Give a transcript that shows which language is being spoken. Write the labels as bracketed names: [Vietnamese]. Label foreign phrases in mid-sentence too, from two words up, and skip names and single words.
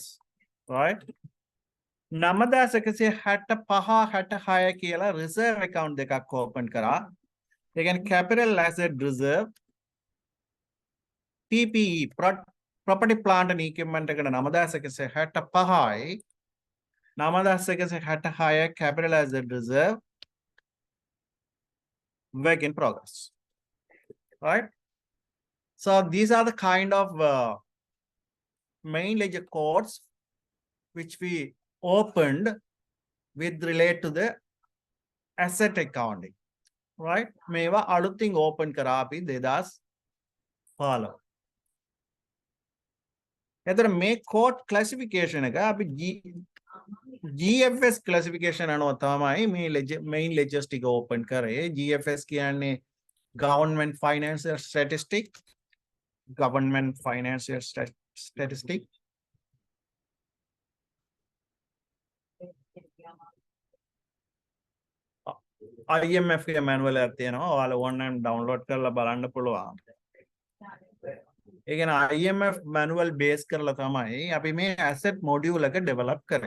[Sinhala] right? 9165 කියලා [English] reserve account [Sinhala] දෙකක් open කරා. ඒ කියන්නේ [English] capital asset reserve PPE, property plant and equipment එකට 9,65යි 9,65 capitalized reserve work in progress. Right? So these are the kind of main ledger codes which we opened with relate to the asset accounting. Right? [Sinhala] මේවා අලුතින් open කරා අපි 2015. එතකොට මේ [English] code classification [Sinhala] එක අපි [English] GFS classification [Sinhala] අනුව තමයි මේ [English] main ledgers [Sinhala] ටික open කරේ. [English] GFS කියන්නේ government financial statistic. Government financial statistic. [Sinhala] IMF के manual තියෙනවා. ඔයාලා [English] online download [Sinhala] කරලා බලන්න පුළුවන්. ඒ කියන්නේ [English] IMF manual [Sinhala] base කරලා තමයි අපි මේ [English] asset module [Sinhala] එක develop කරේ.